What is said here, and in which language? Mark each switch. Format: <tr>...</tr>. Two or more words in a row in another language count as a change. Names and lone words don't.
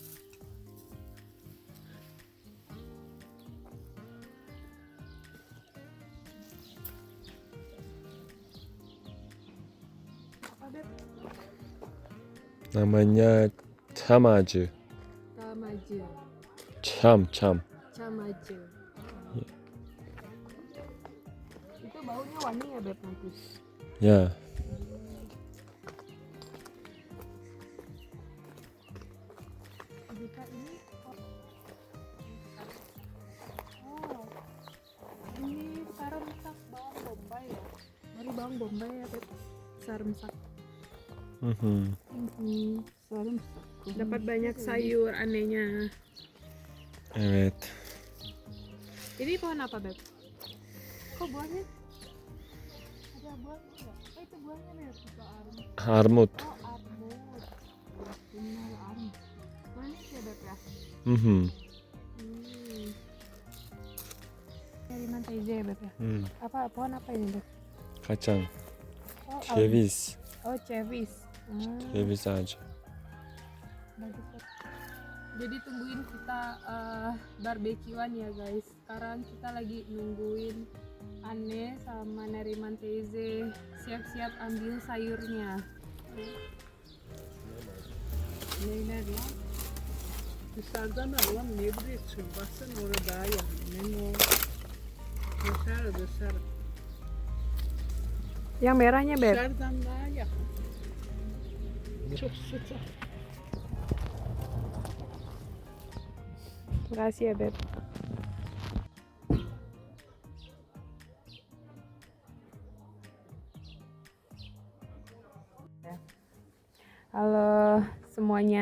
<id>Namanya camacı. Tamacı, Cam. camacı. Itu baunya wangi ya Beb nanti? Ya. Jika ini ini saremsak bawang bombay ya. Dari bawang bombay ya Beb. Saremsak. Sarımsak. Dapat banyak sayur anehnya. Evet. Ini pohon apa Beb? Kok buahnya? Ada buahnya nggak? Oh itu buahnya Beb. Itu Armut. Oh armut. Benar armut. Manis ya Beb ya? Dari Manteze ya Beb ya? Apa pohon apa ini Beb? Kacang. Oh, Ceviz. Oh ceviz.</id> <tr>Ceviz ağacı.</tr> <id>Bagus Beb. Jadi tungguin kita barbekyuan ya guys. Sekarang kita lagi nungguin Anne sama Neriman Teze siap-siap ambil sayurnya.</id> <tr>Neyler lan? Dışarıdan alalım. Ne biliyorsun? Baksana orada daha yakın. Memo. Dışarı.</tr> <id>Yang merahnya Beb.</id> <tr>Dışarıdan daha yakın. Çok sıcak.</tr> <id>Makasih ya Beb. Halo semuanya.</id>